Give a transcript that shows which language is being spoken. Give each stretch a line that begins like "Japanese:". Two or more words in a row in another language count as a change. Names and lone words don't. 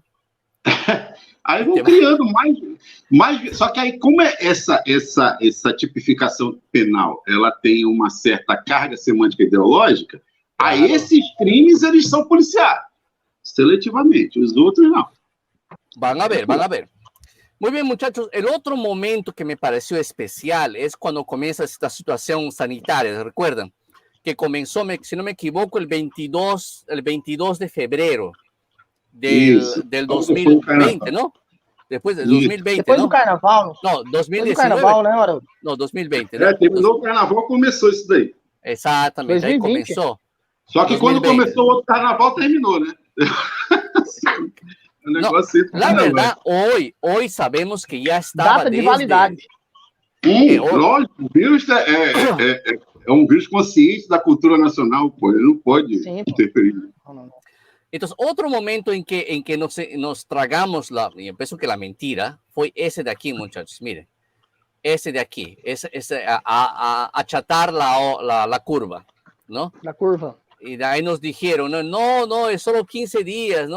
Portuguese: Aí vão criando mais. Só que aí, como essa tipificação penal ela tem uma certa carga semântica ideológica, aí esses crimes eles são policiados seletivamente, os outros não.
Spanish: Van a ver. Muy bien, muchachos. El otro momento que me pareció especial es cuando comienza esta situación sanitaria. ¿Recuerdan? Que comenzó, si no me equivoco, el 22 de febrero del 2020, ¿no? Después del 2020,
Portuguese: Depois do carnaval.
Spanish: No, 2019.
Portuguese: Carnaval, né, Haroldo?
Spanish: No, 2020. ¿no?
Portuguese: Terminou o carnaval, começou isso daí. Exatamente, 2020. Aí começou. Só que 2020. Quando começou o outro carnaval, terminou, né?
Spanish: No, la verdad, hoy sabemos que ya estaba
Portuguese: data de validade. Lógico, o vírus é um vírus consciente da cultura nacional, pô, ele não pode interferir.
Spanish: Entonces, otro momento en que nos tragamos y pienso que la mentira fue ese de aquí, muchachos. Miren, ese de aquí, achatar la curva, ¿no? La curva. Y de ahí nos dijeron, no, es solo 15 días, ¿no?